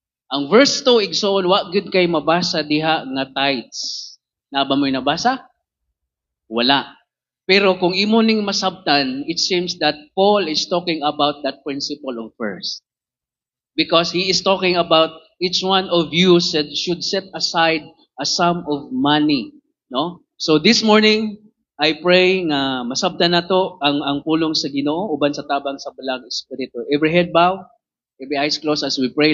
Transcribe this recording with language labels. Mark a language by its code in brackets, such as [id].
[ceb] Ang verse 2, igsoon, wa gud kay mabasa diha nga tithes. Na ba mo'y nabasa? Wala. Pero kung imo ning masabtan, [en] it seems that Paul is talking about that principle of first. Because he is talking about each one of you should set aside a sum of money. No? So this morning, I pray [ceb] nga masabtan nato ang pulong sa Ginoo uban sa tabang sa balang espiritu. [en] Every head bow, every eyes closed as we pray.